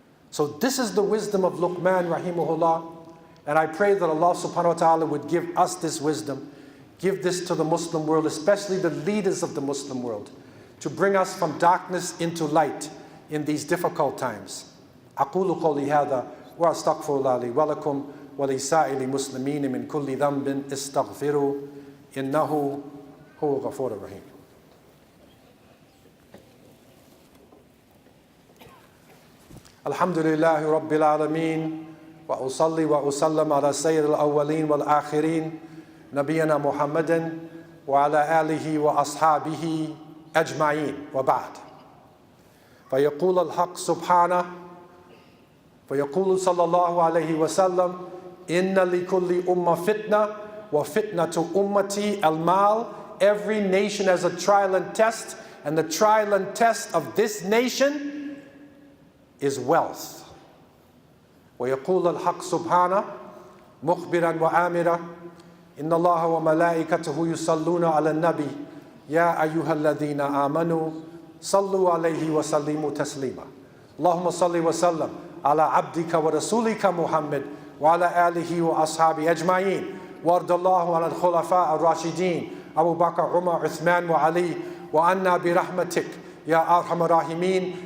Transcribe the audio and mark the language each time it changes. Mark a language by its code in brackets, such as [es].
[en] So this is the wisdom of Luqman rahimahullah. And I pray that Allah subhanahu wa ta'ala would give us this wisdom, give this to the Muslim world, especially the leaders of the Muslim world, to bring us from darkness into light in these difficult times. [ar] أقول قولي هذا وأستغفر الله لي ولكم ولسائر المسلمين من كل ذنب استغفروا إنه هو غفور رحيم. الحمد لله رب العالمين وأصلي وأسلم على سيد الأولين والآخرين نبينا محمد وعلى آله وأصحابه أجمعين وبعد. فيقول الحق سبحانه فيقول صلى الله عليه وسلم إن لكل أمة فتنة وفتنة أمتي المال. [en] Every nation has a trial and test, and the trial and test of this nation is wealth. [ar] ويقول الحق سبحانه مخبرا وآمرا إن الله وملائكته يصلون على النبي يا أيها الذين آمنوا صلوا عليه وسلموا تسليما اللهم صل وسلم على عبدك ورسولك محمد وعلى آله وأصحابه أجمعين وارض الله عن الخلفاء الراشدين أبو بكر عمر عثمان وعلي وعنا برحمتك يا أرحم الراحمين.